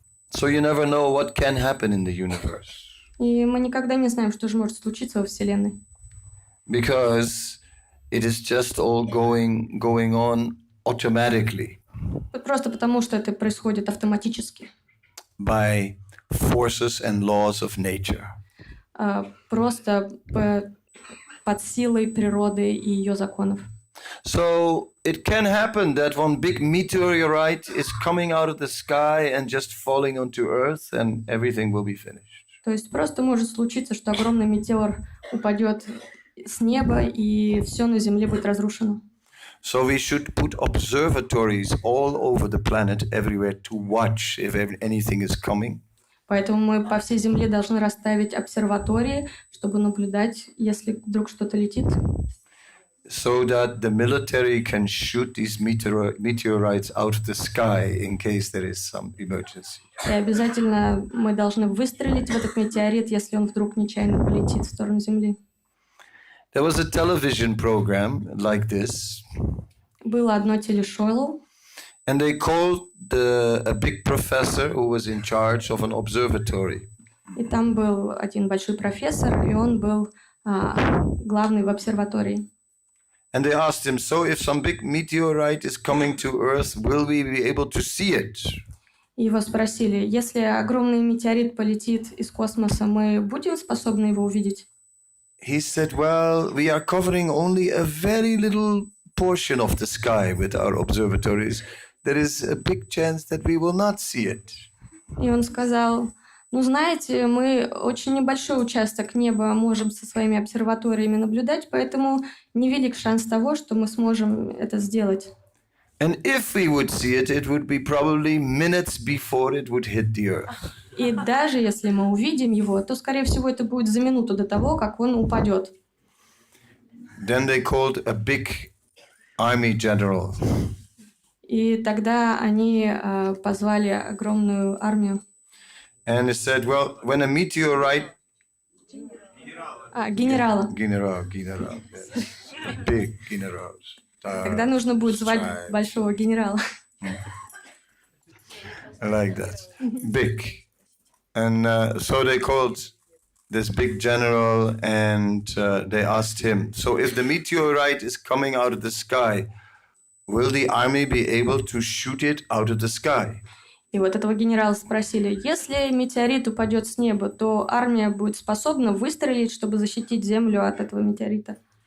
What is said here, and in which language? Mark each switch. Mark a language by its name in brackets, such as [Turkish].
[English] So you never know what can happen in the universe. [Russian] И мы никогда не знаем, что же может случиться во Вселенной. [English] Because it is just all going on automatically. [Russian] Просто потому, что это происходит автоматически. [English] By forces and laws of nature. [Russian] Просто под силой природы и ее законов. [English] So it can happen that one big meteorite is coming out of the sky and just falling onto Earth, and everything will be finished. [Russian] То есть просто может случиться, что огромный метеор упадет с неба, и все на Земле будет разрушено. [English] So we should put observatories all over the planet, everywhere, to watch if anything is coming. [Russian] Поэтому мы по всей Земле должны расставить обсерватории, чтобы наблюдать, если вдруг что-то летит. [English] So that the military can shoot these meteorites out of the sky in case there is some emergency. [Russian] И обязательно мы должны выстрелить в этот метеорит, если он вдруг нечаянно полетит в сторону Земли. [English] There was a television program like this. [Russian] Было одно телешоу. [English] And they called a big professor who was in charge of an observatory. [Russian] И там был один большой профессор, и он был главный в обсерватории. [English] And they asked him, so if some big meteorite is coming to Earth, will we be able to see it? [Russian] Его спросили, если огромный метеорит полетит из космоса, мы будем способны его увидеть? [English] He said, well, we are covering only a very little portion of the sky with our observatories. There is a big chance that we will not see it. [Russian] И он сказал, Ну, знаете, мы очень небольшой участок неба можем со своими обсерваториями наблюдать, поэтому невелик шанс того, что мы сможем это сделать. [English] And if we would see it, it would be probably minutes before it would hit the earth. [Russian] И даже если мы увидим его, то, скорее всего, это будет за минуту до того, как он упадет. [English] Then they called a big army general. [Russian] И тогда они позвали огромную армию. [English] And it said, well, when a meteorite... [Russian] Генерала. [English] General, yes. Big generals. [Russian] Тогда нужно будет звать большого генерала. [English] I like that. Big. And so they called this big general and they asked him, so if the meteorite is coming out of the sky, will the army be able to shoot it out of the sky? [Russian] И вот этого генерала спросили, если метеорит упадет с неба, то армия будет способна выстрелить, чтобы защитить землю от этого метеорита?